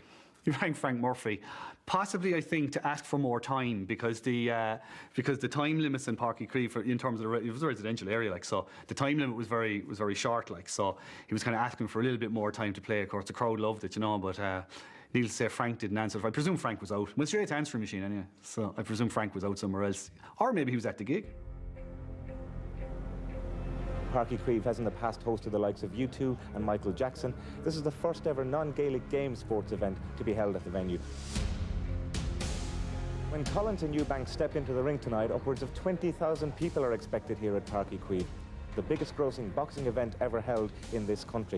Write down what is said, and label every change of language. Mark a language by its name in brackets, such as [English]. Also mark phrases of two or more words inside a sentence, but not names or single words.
[English] He rang Frank Murphy, possibly, I think, to ask for more time because the time limits in Páirc Creeve, in terms of it was a residential area, like, so the time limit was very short, like, so he was kind of asking for a little bit more time to play. Of course, the crowd loved it, you know, but needless to say, Frank didn't answer. I presume Frank was out. Went straight to answering machine anyway, so I presume Frank was out somewhere else, or maybe he was at the gig. Páirc Creeve has in the past hosted the likes of U2 and Michael Jackson. This is the first ever non-Gaelic Games sports event to be held at the venue. When Collins and Eubank step into the ring tonight, upwards of 20,000 people are expected here at Páirc Creeve, the biggest grossing boxing event ever held in this country.